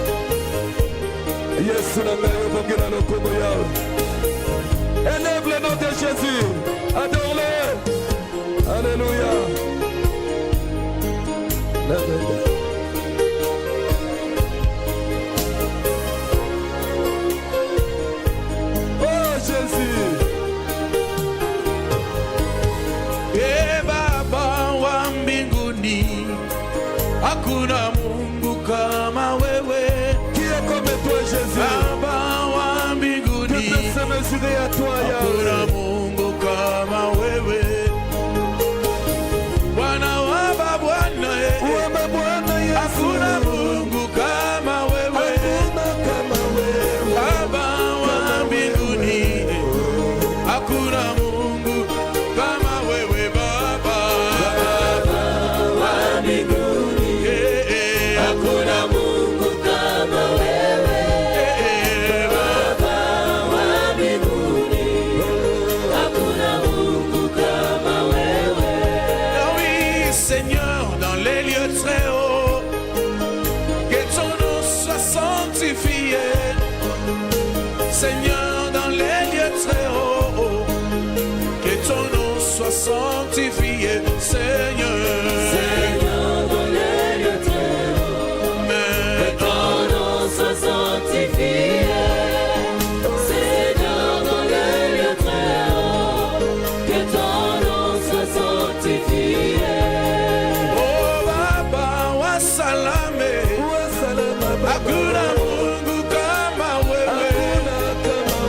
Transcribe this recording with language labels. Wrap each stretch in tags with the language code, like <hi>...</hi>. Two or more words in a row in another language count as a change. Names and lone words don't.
<ln>Yesu na meyo bongela lokomo yao.</ln> <fr>Élève le nom de Jésus, adore-le. Alléluia. Oh Jésus.</fr> <sw>Baba wa mbinguni, hakuna Mungu kama wewe.</sw> <fr>Qui est comme toi, Jésus?</fr> <sw>Baba wa mbinguni,</sw> <fr>que peut se mesurer à toi,</fr> <sw>hakuna</sw> <fr>Yahweh?</fr> <sw>Mungu kama wewe. Bwana wa mabwana, Wewe Bwana Yesu. hakuna Mungu kama wewe. Hakuna kama wewe. Baba wa mbinguni, hakuna Mungu kama wewe. Baba wa mbinguni, hakuna Mungu kama wewe. Baba wa mbinguni, hakuna Mungu kama wewe.</sw> <fr>Oui, Seigneur, dans les lieux très hauts, que ton nom soit sanctifié. Seigneur, dans les lieux très hauts, que ton nom soit sanctifié. Seigneur, Seigneur, dans les lieux très hauts, que ton nom soit sanctifié. Seigneur, dans les lieux très hauts, que ton nom soit sanctifié.</fr> <sw>oh Baba wa salame, Uwe salama Baba. hakuna Mungu kama wewe. Hakuna kama</sw>